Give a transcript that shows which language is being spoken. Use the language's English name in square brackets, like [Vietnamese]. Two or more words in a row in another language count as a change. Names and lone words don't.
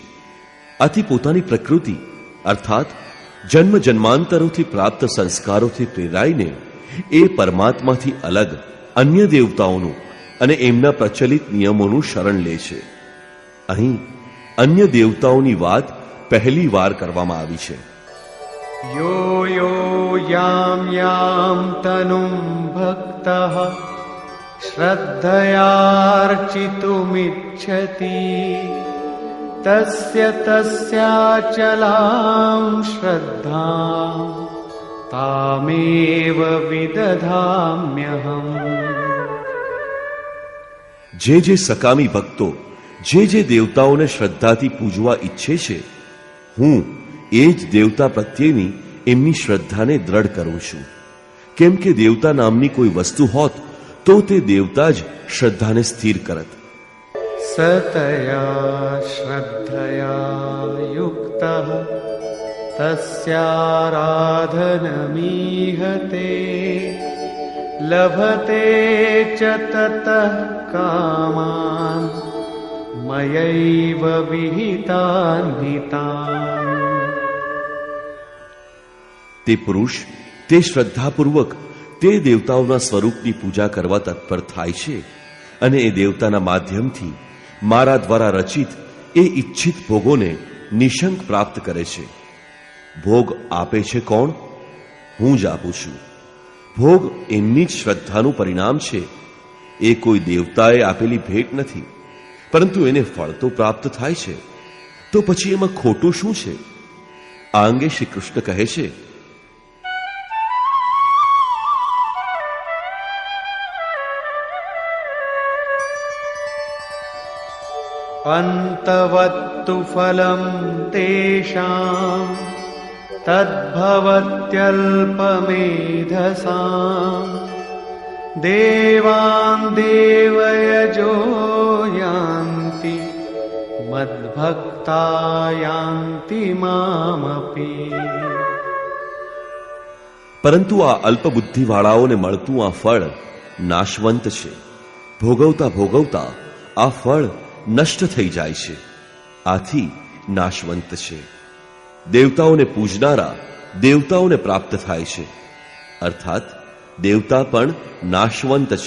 [Gujarati] આથી પોતાની પ્રકૃતિ અર્થાત જન્મ જન્માંતરોથી પ્રાપ્ત સંસ્કારોથી પ્રેરાઈને એ પરમાત્માથી અલગ અન્ય દેવતાઓનું અને એમના પ્રચલિત નિયમોનું શરણ લે છે. અહીં અન્ય દેવતાઓની વાત પહેલી વાર કરવામાં આવી છે. [Sanskrit] यो यो यां यां तनुं भक्तः श्रद्धयार्चितुमिच्छति तस्य तस्याचलां श्रद्धां तामेव विदधाम्यहम्. [Gujarati] જે જે સકામી ભક્તો જે જે દેવતાઓને શ્રદ્ધાથી પૂજવા ઈચ્છે છે, હું એ જ દેવતા પ્રત્યેની એમની શ્રદ્ધાને દ્રઢ કરું છું. કેમ કે દેવતા નામની કોઈ વસ્તુ હોત તો તે દેવતા જ શ્રદ્ધાને સ્થિર કરત. [Sanskrit] सतया श्रद्धया युक्तः तस्याराधनमीहते लभते च ततः कामान् मयैव विहितान् हितान्. [Gujarati] તે પુરુષ તે શ્રદ્ધાપૂર્વક તે દેવતાઓના સ્વરૂપની પૂજા કરવા તત્પર થાય છે અને એ દેવતાના માધ્યમથી મારા દ્વારા રચિત એ ઈચ્છિત ભોગોને નિશંક પ્રાપ્ત કરે છે. ભોગ આપે છે કોણ? હું જ આપું છું. ભોગ એમની જ શ્રદ્ધાનું પરિણામ છે. એ કોઈ દેવતાએ આપેલી ભેટ નથી, પરંતુ એને ફળ તો પ્રાપ્ત થાય છે. તો પછી એમાં ખોટું શું છે? આ અંગે શ્રી કૃષ્ણ કહે છે, [Sanskrit] अन्तवत्तु फलं तेषां तद्भवत्यल्पमेधसां देवान् देवयजो यान्ति मद्भक्ता यान्ति मामपि. [Gujarati] પરંતુ આ અલ્પબુદ્ધિવાળાઓને મળતું આ ફળ નાશવંત છે. ભોગવતા ભોગવતા આ ફળ નષ્ટ થઈ જાય છે. આથી નાશવંત છે. દેવતાઓને પૂજનારા દેવતાઓને પ્રાપ્ત થાય છે, અર્થાત દેવતા પણ નાશવંત છે.